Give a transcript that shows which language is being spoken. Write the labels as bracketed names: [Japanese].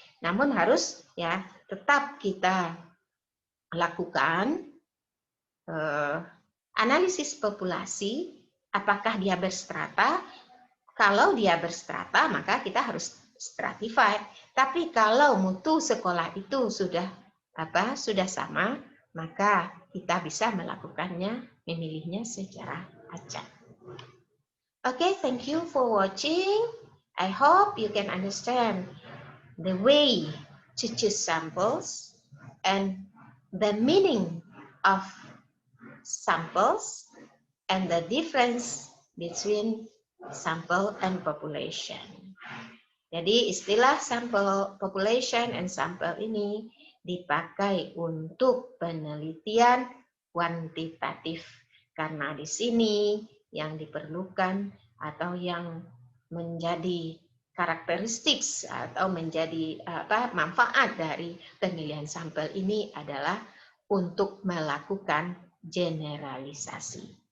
[Indonesian] Namun harus ya tetap kita lakukan analisis populasi, apakah dia berstrata. Kalau dia berstrata, maka kita harus stratified. Tapi kalau mutu sekolah itu sudah sama, maka kita bisa melakukannya, memilihnya secara acak. [English] Okay, thank you for watching. I hope you can understand the way to choose samples and the meaning of samples and the difference between sample and population. [Indonesian] Jadi istilah sample population and sample ini dipakai untuk penelitian kuantitatif karena di sini yang diperlukan atau yang menjadi karakteristik atau menjadi manfaat dari pemilihan sampel ini adalah untuk melakukan generalisasi.